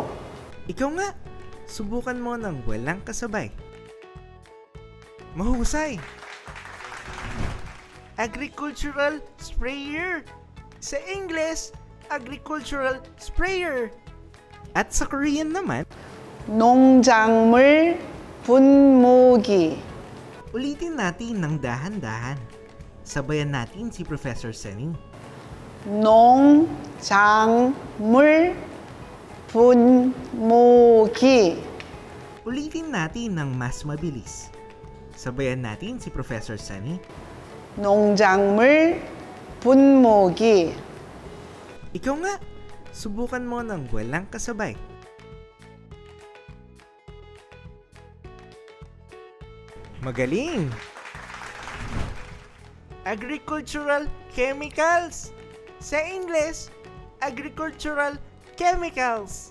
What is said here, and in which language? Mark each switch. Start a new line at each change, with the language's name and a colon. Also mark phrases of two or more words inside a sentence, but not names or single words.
Filipino: Ikaw nga, subukan mo ng walang kasabay.
English: Mahusay! Agricultural sprayer.
Filipino: Sa English,
English: agricultural sprayer.
Filipino: At sa Korean naman,
Korean: 농작물 분무기,
Filipino: ulitin natin ng dahan-dahan. Sabayan natin si Professor Sunny.
Korean: 농작물 분무기,
Filipino: Ulitin natin ng mas mabilis. Sabayan natin si Professor Sunny.
Korean: 농작물 분무기,
Filipino: Ikaw nga, subukan mo ng walang kasabay. Magaling!
English: Agricultural chemicals.
Filipino: Sa English,
English: agricultural chemicals.